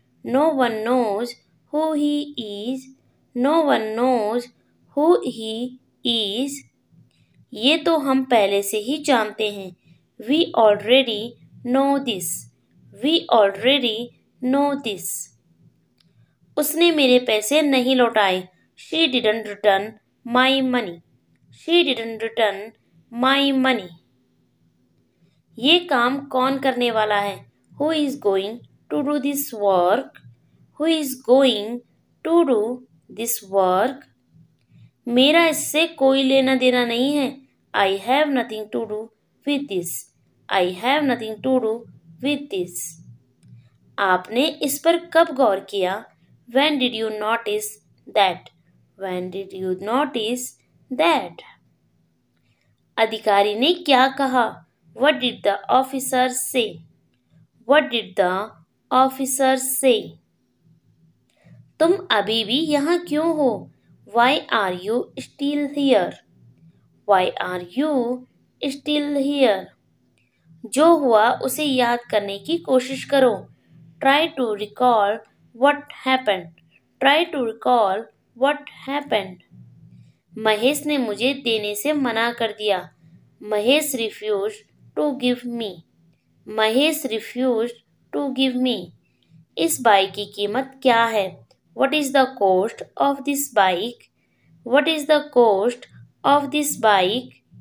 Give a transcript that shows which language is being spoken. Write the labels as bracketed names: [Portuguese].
[English] No one knows who he is. No one knows who he is. [Hindi] ये तो हम पहले से ही जानते हैं. [English] We already know this. We already know this. [Hindi] उसने मेरे पैसे नहीं लौटाए. [English] She didn't return my money. She didn't return my money. [Hindi] ये काम कौन करने वाला है? [English] Who is going to do this work? Who is going to do this work? [Hindi] मेरा इससे कोई लेना देना नहीं है. [English] I have nothing to do with this. I have nothing to do with this. [Hindi] आपने इस पर कब गौर किया? [English] When did you notice that? When did you notice that? [Hindi] अधिकारी ने क्या कहा? [English] What did the officer say? What did the officer say? [Hindi] तुम अभी भी यहाँ क्यों हो? [English] Why are you still here? Why are you still here? [Hindi] जो हुआ उसे याद करने की कोशिश करो. [English] Try to recall what happened. Try to recall what happened. [Hindi] Mahesh ने मुझे देने से मना कर दिया. [English] Mahesh refused to give me. Mahesh refused to give me. [Hindi] इस बाइक की कीमत क्या है? [English] What is the cost of this bike? What is the cost of this bike?